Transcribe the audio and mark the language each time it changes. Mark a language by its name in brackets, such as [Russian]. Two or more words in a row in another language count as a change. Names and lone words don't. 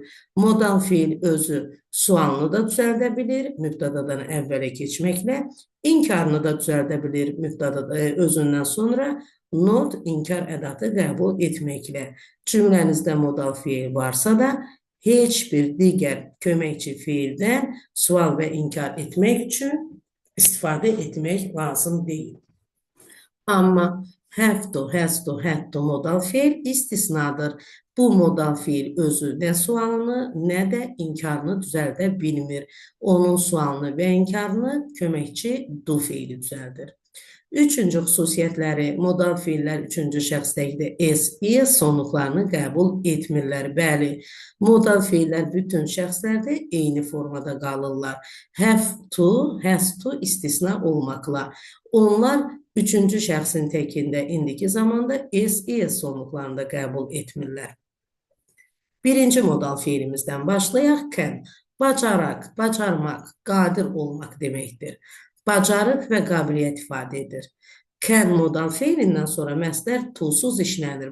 [Azerbaijani] Modal fiil özü sualını da düzəldə bilir, mübtadadan əvvələ keçməklə, inkarını da düzəldə bilir, özündən sonra not, inkar ədatı qəbul etməklə. Cümlənizdə modal fiil varsa da, heç bir digər köməkçi fiildən sual və inkar etmək üçün istifadə etmək lazım deyil. [English] Amma have to, has to, had to [Azerbaijani] modal fiil istisnadır. Bu modal fiil özü nə sualını, nə də inkarını düzəldə bilmir. Onun sualını və inkarını köməkçi do fiili düzəldir. Üçüncü xüsusiyyətləri, modal fiillər üçüncü şəxsdəkidə is sonluqlarını qəbul etmirlər. Bəli, modal fiillər bütün şəxslərdə eyni formada qalırlar. [English] Have to, has to [Azerbaijani] istisna olmaqla. Onlar üçüncü şəxsin təkində indiki zamanda is sonluqlarını qəbul etmirlər. Birinci modal fiilimizdən başlayaq. Can, bacaraq, bacarmaq, qadir olmaq deməkdir. Bacarıq və qabiliyyət ifadə edir. Can modal fiilindən sonra məstər to-suz işlənir.